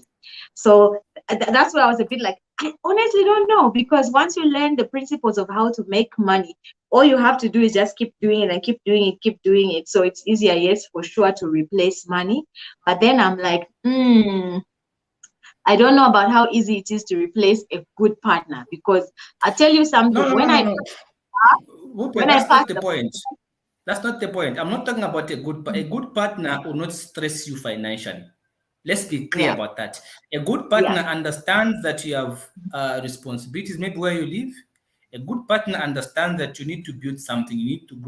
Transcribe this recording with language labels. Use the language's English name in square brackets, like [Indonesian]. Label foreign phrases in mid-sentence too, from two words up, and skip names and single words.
[English] So that's why I was a bit like, I honestly don't know, because once you learn the principles of how to make money, all you have to do is just keep doing it and keep doing it, keep doing it. So it's easier, yes, for sure, to replace money. But then I'm like, I don't know about how easy it is to replace a good partner, because I tell you No, something, no, no, no, no. Bupe, when I that's not passed the the point. That's not the point. I'm not talking about a good partner will not stress you financially. Let's be clear yeah, about that. A good yeah, partner understands that you have responsibilities, maybe where you live. A good partner understands that you need to build something, you need to grow.